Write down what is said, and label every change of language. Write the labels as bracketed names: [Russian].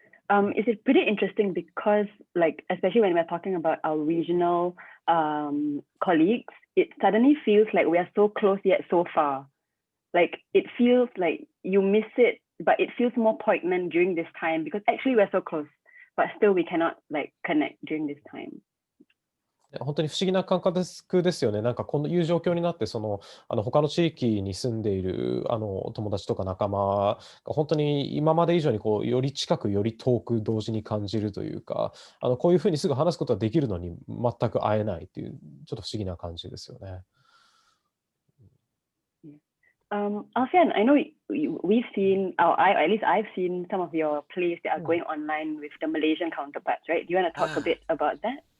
[English] It's pretty interesting because, like, especially when we're talking about our regional colleagues, it suddenly feels like we are so close yet so far. Like, it feels like you miss it, but it feels more poignant during this time because actually we're so close, but still we cannot like connect during this time. [Japanese] 本当に不思議な感覚ですよね。なんかこういう状況になって、他の地域に住んでいる友達とか仲間が本当に今まで以上にこうより近くより遠く同時に感じるというか、こういうふうにすぐ話すことはできるのに全く会えないっていうちょっと不思議な感じですよね。 [English] Alfian, I know we've seen, or at least I've seen some of your plays that are going online with the Malaysian counterparts, right? Do you want to talk a bit about that?